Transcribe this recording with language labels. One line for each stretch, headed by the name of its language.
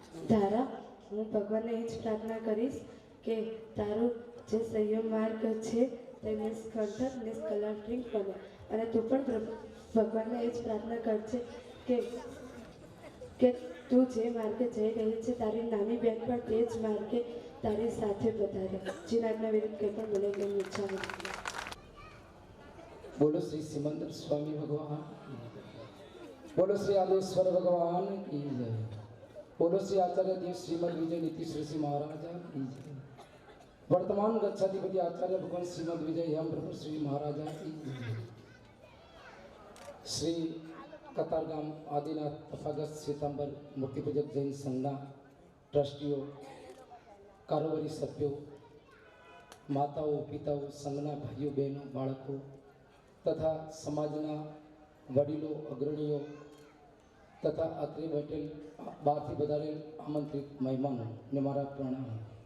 Gujarati: ધારા, હું ભગવાનને એ જ પ્રાર્થના કરીશ કે તારું જે સંયમ માર્ગ છે તે નિષ્કંઠક નિષ્કલંક બને. અને તું પણ ભગવાનને એ જ પ્રાર્થના કરજે કે તું જે માર્ગે જઈ રહી છે તારી નાની બેન પણ તે જ માર્ગે તારી સાથે પધારે. જીનાજ્ઞા વિરુદ્ધ કંઈ પણ બોલે ગઈ ઈચ્છા નથી.
Hindi: बोलो श्री सिमंदर स्वामी भगवान, बोलो श्री आदेश्वर भगवान की जय, बोलो श्री आचार्य देव श्रीमद विजय नीति श्री महाराजा की जय, वर्तमान गच्छाधिपति आचार्य भगवान श्रीमद विजय हम प्रभु श्री महाराजा की जय.
Gujarati: श्री कतारगाम आदिनाथ तथागत श्वेतांबर मूर्तिपूजक जैन संघના ટ્રસ્ટીઓ, કારોબારી સભ્યો, માતાઓ, પિતાઓ, સંઘના ભાઈઓ, બહેનો, બાળકો તથા સમાજના વડીલો, અગ્રણીઓ તથા અત્રે બેઠેલ બહારથી વધારેલ આમંત્રિત મહેમાનોને મારા પ્રણામ.